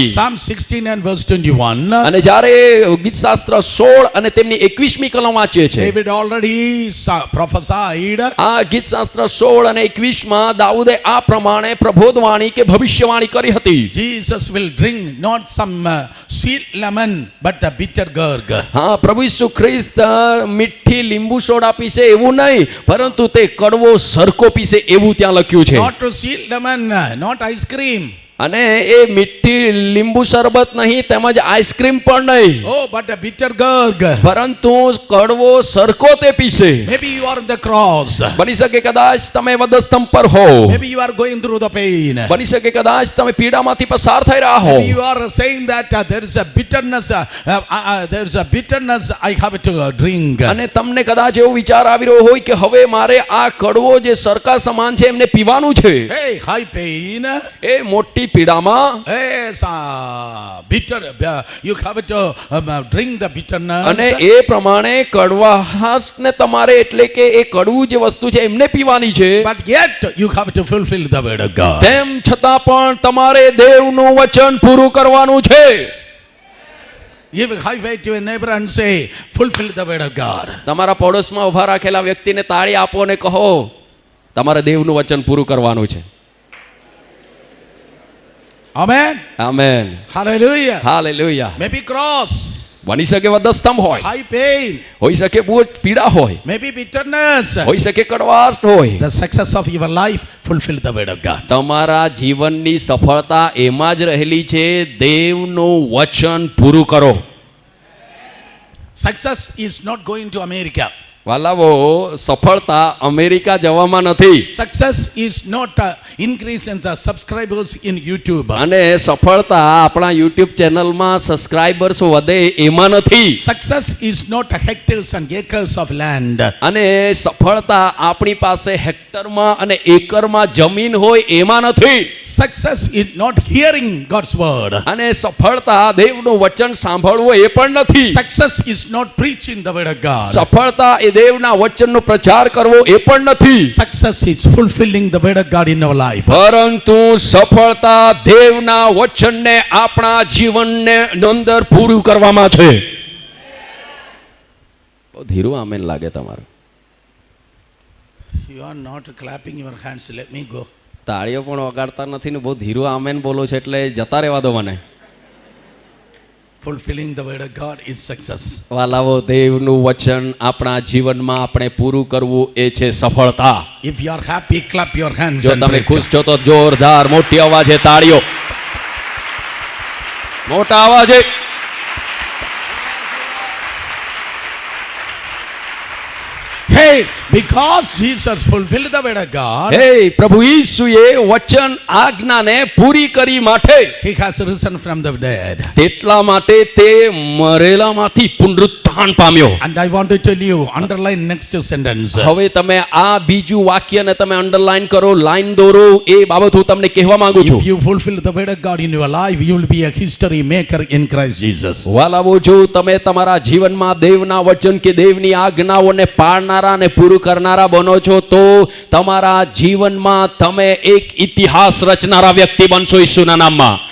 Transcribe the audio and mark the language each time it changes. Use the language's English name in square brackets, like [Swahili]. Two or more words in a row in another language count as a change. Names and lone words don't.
[English] Psalm 69 verse 21. [Gujarati] અને જ્યારે ગીત શાસ્ત્ર 16 અને તેમની 21મી કલમ વાંચીએ છે [English] David already prophesied. [Gujarati] આ ગીત શાસ્ત્ર 16 અને 21માં દાઉદે આ પ્રમાણે પ્રબોધવાણી કે ભવિષ્યવાણી કરી હતી. [English] Jesus will drink not some sweet lemon but the bitter gourd. [Gujarati] હા, પ્રભુ ઈસુ ખ્રિસ્ત મીઠી લીંબુ સોડા પીશે એવું નહીં પરંતુ તે કડવો સરકો પીશે એવું ત્યાં લખ્યું છે. [English] Not to sweet lemon, not ice cream. [Gujarati] અને એ મીઠી લીંબુ શરબત નહીં તેમજ આઈસ્ક્રીમ પણ નહીં [English] Oh, but a bitter gourd. [Gujarati] પરંતુ કડવો સરકો તે પીશે. [English] Maybe you are on the cross. [Gujarati] બની શકે કદાચ તમે વધસ્તંભ પર હો. [English] Maybe you are going through the pain. [Gujarati] બની શકે કદાચ તમે પીડામાંથી પસાર થઈ રહ્યા હો. [English] Maybe you are saying that there is a bitterness. There is a bitterness I have to drink. [Gujarati] અને તમને કદાચ એવો વિચાર આવી રહ્યો હોય કે હવે મારે આ કડવો જે સરકા સમાન છે એમને પીવાનું છે. [English] Hey, high pain. [Gujarati] એ મોટી પીડામાં [English] Yes, bitter. You have to drink the bitterness. [Gujarati] અને એ પ્રમાણે કડવાશને તમારે એટલે કે એ કડવું જે વસ્તુ છે એમને પીવાની છે. [English] But yet you have to fulfill the word of God. [Gujarati] તેમ છતાં પણ તમારે દેવનું વચન પૂરું કરવાનું છે. [English] Give a high five to your neighbor and say, fulfill the word of God. [Gujarati] તમારા પડોશમાં ઉભા રાખેલા વ્યક્તિને તાળી આપો અને કહો તમારે દેવનું વચન પૂરું કરવાનું છે. [English] Amen. [Gujarati] આમેન. [English] Hallelujah. [Gujarati] હાલેલુયા. [English] Maybe cross. [Gujarati] બની શકે વધસ્તંભ હોય, [English] High pain. [Gujarati] હોઈ શકે બહુ પીડા હોય, [English] Maybe bitterness. [Gujarati] હોઈ શકે કડવાશ હોય. [English] The success of your life, fulfill the word of God. [Gujarati] તમારા જીવનની સફળતા એમાં જ રહેલી છે દેવનું વચન પૂરું કરો. [English] Success is not going to America. [Gujarati] વાલાવો, સફળતા અમેરિકા જવામાં નથી. [English] Success is not increase in the subscribers in YouTube. [Gujarati] અને સફળતા આપણા YouTube ચેનલમાં સબસ્ક્રાઇબર્સ વધે એમાં નથી. [English] Success is not hectares and acres of land. [Gujarati] અને સફળતા આપણી પાસે હેક્ટરમાં અને એકરમાં જમીન હોય એમાં નથી. [English] Success is not hearing God's word. [Gujarati] અને સફળતા દેવનું વચન સાંભળવું એ પણ નથી. [English] Success is not preaching the word of God. [Gujarati] સફળતા એ દેવના વચનનો પ્રચાર કરવો એ પણ નથી. [English] Success is fulfilling the word of God in our life. [Gujarati] પરંતુ સફળતા દેવના વચનને આપણા જીવનને અંદર પૂરું કરવામાં છે. ધીરું આમેન લાગે તમારું. [English] You are not clapping your hands. Let me go. [Gujarati] તાળીઓ પણ વગાડતા નથી ને બહુ ધીરું આમેન બોલો છે એટલે જતા રહેવા દો મને. [English] Fulfilling the word of God is success. [Gujarati] વાલાવો, દેવનું વચન આપણા જીવનમાં આપણે પૂરું કરવું એ છે સફળતા. [English] If you are happy, clap your hands [Gujarati] જો [English] and [Gujarati] તમે [English] praise [Gujarati] ખુશ [English] God. [Gujarati] છો તો જોરદાર મોટી અવાજે તાળીઓ, મોટા અવાજે. [English] Hey, because Jesus fulfilled the word of God, [Gujarati] હે પ્રભુ ઈસુએ વચન આજ્ઞાને પૂરી કરી માટે [English] he has risen from the dead. [Gujarati] તેટલા માટે તે મરેલામાંથી પુનરુત્થાન પામ્યો. [English] And I want to tell you, underline next sentence. [Gujarati] હવે તમે આ બીજું વાક્યને તમે અંડરલાઈન કરો, લાઈન દોરો, એ બાબત હું તમને કહેવા માંગુ છું. [English] If you fulfill the word of God in your life, you will be a history maker in Christ Jesus. [Gujarati] વાલાવો, જો તમે તમારા જીવનમાં દેવના વચન કે દેવની આજ્ઞાઓને પાળનારા અને પૂરું કરનારા બનો છો તો તમારા જીવનમાં તમે એક ઇતિહાસ રચનારા વ્યક્તિ બનશો ઈસુના નામમાં.